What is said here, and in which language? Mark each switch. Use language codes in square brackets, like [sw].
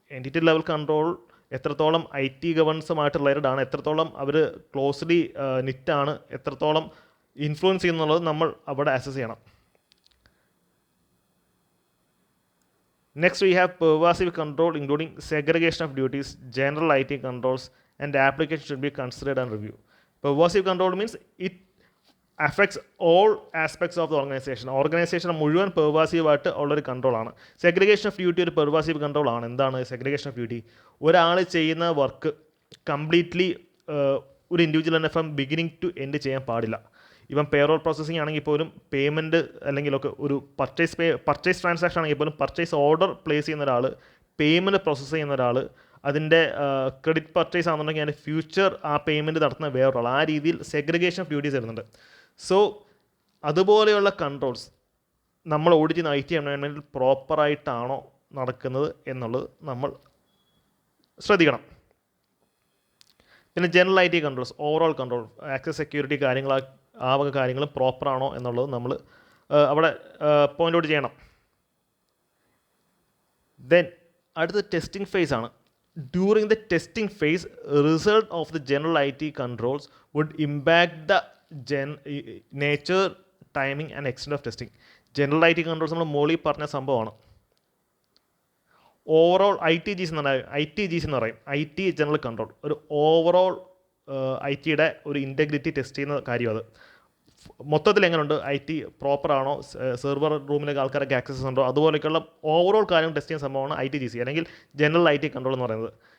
[ml] Entity level control എത്രത്തോളം IT ഗവേണൻസുമായിട്ട് related ആണ്, എത്രത്തോളം അവർ ക്ലോസ്ലി നിറ്റാണ്, എത്രത്തോളം ഇൻഫ്ലുവൻസ് ചെയ്യുന്നുള്ളത് നമ്മൾ അവിടെ അസസ് ചെയ്യണം. [en] Next we have pervasive control including segregation of duties, general IT controls and application should be considered and reviewed. Pervasive control means it affects all aspects of the organization. [ml] Organisation മുഴുവൻ പെർവാസീവായിട്ട് ഉള്ളൊരു കൺട്രോളാണ്. Segregation of duty ഒരു pervasive കൺട്രോളാണ്. എന്താണ് segregation of duty? ഒരാൾ ചെയ്യുന്ന work completely ഒരു individual തന്നെ from beginning to end ചെയ്യാൻ പാടില്ല. ഇപ്പം പേറോൾ പ്രോസസ്സിംഗ് ആണെങ്കിൽ പോലും, പേയ്മെൻറ്റ് അല്ലെങ്കിലൊക്കെ ഒരു പർച്ചേസ് ട്രാൻസാക്ഷൻ ആണെങ്കിൽ പോലും, പർച്ചേസ് ഓർഡർ പ്ലേസ് ചെയ്യുന്ന ഒരാൾ, പേയ്മെൻറ്റ് പ്രോസസ്സ് ചെയ്യുന്ന ഒരാൾ, അതിൻ്റെ ക്രെഡിറ്റ് പർച്ചേസ് ആണെന്നുണ്ടെങ്കിൽ അതിൻ്റെ ഫ്യൂച്ചർ ആ പേയ്മെൻറ്റ് നടത്തുന്ന വേറൊരാൾ, ആ രീതിയിൽ സെഗ്രിഗേഷൻ ഓഫ് ഡ്യൂട്ടീസ് വരുന്നുണ്ട്. സോ അതുപോലെയുള്ള കൺട്രോൾസ് നമ്മൾ ഓഡിറ്റ് ചെയ്യുന്ന IT എൻവയോൺമെൻറ്റിൽ പ്രോപ്പറായിട്ടാണോ നടക്കുന്നത് എന്നുള്ളത് നമ്മൾ ശ്രദ്ധിക്കണം. പിന്നെ general IT controls, overall control, access security കാര്യങ്ങൾ, ആ വക കാര്യങ്ങളും പ്രോപ്പറാണോ എന്നുള്ളത് നമ്മൾ അവിടെ പോയിൻ്റ് ഔട്ട് ചെയ്യണം. ദെൻ അടുത്ത ടെസ്റ്റിംഗ് ഫേസ് ആണ്. [en] During the testing phase, result of the general IT controls would impact the nature, timing and extent of testing. [ml] General IT controls നമ്മൾ മോളിൽ പറഞ്ഞ സംഭവമാണ്. ഓവറോൾ ITGs എന്ന് പറയും, IT ജനറൽ കൺട്രോൾ, ഒരു ഓവറോൾ IT-യുടെ ഒരു ഇൻറ്റഗ്രിറ്റി ടെസ്റ്റ് ചെയ്യുന്ന കാര്യം. അത് മൊത്തത്തിൽ എങ്ങനെയുണ്ട്, IT പ്രോപ്പറാണോ, സെർവർ റൂമിലേക്ക് ആൾക്കാരൊക്കെ ആക്സസ് ഉണ്ടോ, അതുപോലെയൊക്കെയുള്ള ഓവറോൾ കാര്യം ടെസ്റ്റ് ചെയ്യുന്ന സംഭവമാണ് ITGC അല്ലെങ്കിൽ ജനറൽ IT കൺട്രോൾ എന്ന് പറയുന്നത്.